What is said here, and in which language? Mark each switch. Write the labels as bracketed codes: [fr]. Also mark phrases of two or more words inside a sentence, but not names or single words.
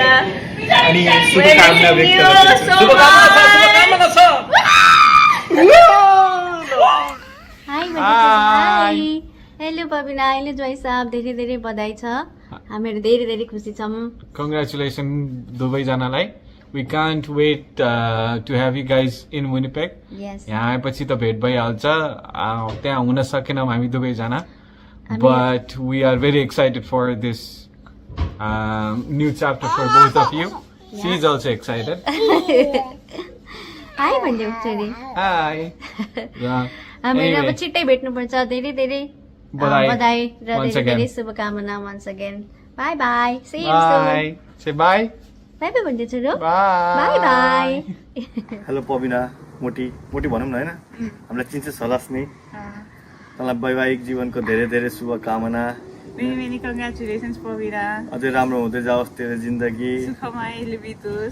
[ne] अनि शुभकामना व्यक्त गर्छु. [en] Hi. Hello [ne] पबिना अहिले ज्वाइँ साहब धेरै धेरै बधाई छ हामीहरू धेरै धेरै खुसी छौँ [en] कङ्ग्रेचुलेसन दुवैजनालाई We can't wait to have you guys in Winnipeg. Yes. [ne] यहाँ आएपछि त भेट भइहाल्छ त्यहाँ हुन सकेनौँ हामी दुवैजना [en] but we are very excited for this new chapter for both of you. She is also excited. [ne] Hi भन्दियौ छोरी. [en] Hi. [ne] हामीहरू अब छिट्टै भेट्नुपर्छ धेरै धेरै बधाई र धेरै धेरै शुभकामना [en] once again. Bye bye. See you soon. Bye. Say bye. Bye bye [ne] भन्दियौ छोरो. [en] Bye. Bye bye. [ne] हेलो पबिना मोटी भनौँ न हैन हामीलाई चिन्छस् होलास् नि तँलाई वैवाहिक जीवनको धेरै धेरै शुभकामना [en] Many congratulations पबिना [ne] अझै राम्रो हुँदै जाओस् तेरो जिन्दगी सुखमयले बितोस्